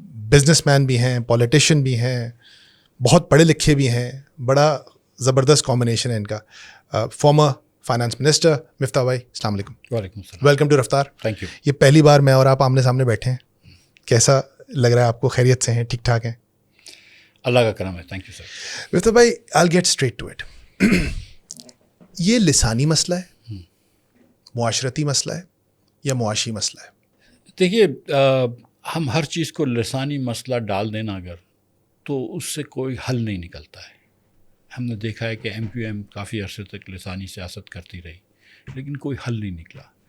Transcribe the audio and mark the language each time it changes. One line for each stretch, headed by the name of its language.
Urdu: Business man بھی ہیں, politician بھی ہیں, بہت پڑھے لکھے بھی ہیں, بڑا زبردست کمبینیشن ہے ان کا. فارمر فائنانس منسٹر مفتاح بھائی, السلام علیکم. وعلیکم السلام.
English: Welcome to Raftaar. Thank you.
Urdu: یہ پہلی بار میں اور آپ آمنے سامنے بیٹھے ہیں, کیسا لگ رہا ہے آپ کو؟ خیریت سے ہیں, ٹھیک ٹھاک ہیں؟ اللہ کا کرم ہے. Thank you sir.
English: مفتاح بھائی, I'll get straight to it.
Urdu: یہ لسانی مسئلہ ہے, معاشرتی مسئلہ ہے, یا معاشی مسئلہ ہے؟ دیکھیے, ہم ہر چیز کو لسانی مسئلہ ڈال دینا اگر, تو اس سے کوئی حل نہیں نکلتا ہے. ہم نے دیکھا ہے کہ MQM کافی عرصے تک لسانی سیاست کرتی رہی, لیکن کوئی حل نہیں نکلا.